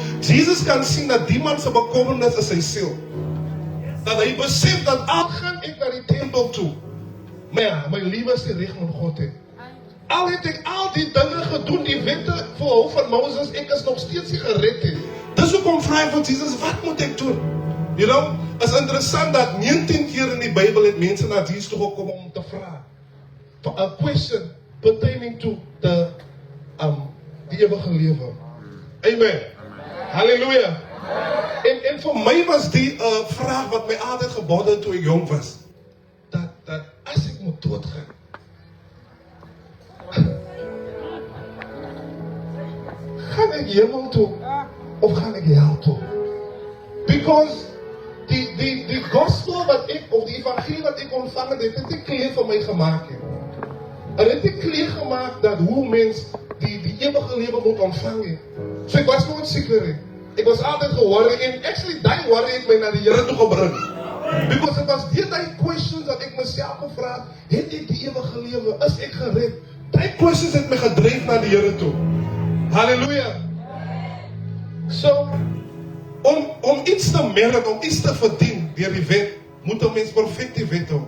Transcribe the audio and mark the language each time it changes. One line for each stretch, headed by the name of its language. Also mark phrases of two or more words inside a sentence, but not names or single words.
Afrikaans: Jesus kan sien dat die man se bekommernis is sy siel. Dat hy besef dat al gaan ek na die tempel toe, maar ja, my lewe is nie reg met God het. Al het ek al die dinge gedoen, die wette volhou van Moses, ek is nog steeds nie gered nie. Dis hoekom vra hy van Jesus, wat moet ek doen?
English: You know,
Afrikaans: is interessant dat 19 keer in die Bybel het mense na Jesus toe gekom om te vra.
English: A question pertaining to
Afrikaans: die ewige lewe. Amen. Halleluja. En vir my was die vraag wat my altyd gebodde het toe ek jong was. Dat as ek moet doodgaan, gaan ek hemel toe of gaan ek hel toe? Because die gospel wat ek, of die evangelie wat ek ontvang het, het nie kleer vir my gemaak het. En het nie kleer gemaak dat hoe mens die ewige lewe moet ontvang het. So ek was nooit seker het. Ek was altyd geworry en actually die worry het my na die Here toe gebring.
English: Because it was
Afrikaans: die questions dat ek myself gevra het ek die ewige lewe? Is ek gered? Die questions het my gedryf na die Here toe. Halleluja. So, om iets te merit, om iets te verdien deur die wet, moet 'n mens perfek die wet hou.